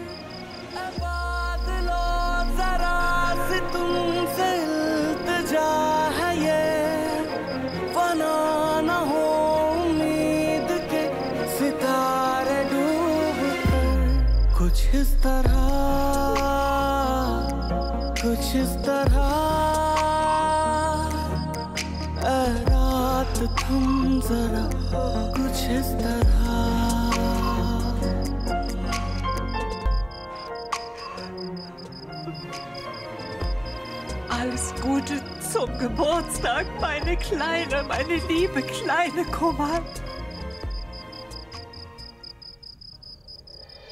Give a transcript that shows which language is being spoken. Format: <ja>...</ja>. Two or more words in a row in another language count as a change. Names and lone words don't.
<hi>बादलों जरा से तुमसे इल्तिजा है ये फना न हो उम्मीद के सितारे डूब कर कुछ इस तरह रात थम जरा कुछ इस तरह</hi> <de>Alles Gute zum Geburtstag, meine liebe kleine Komal.</de>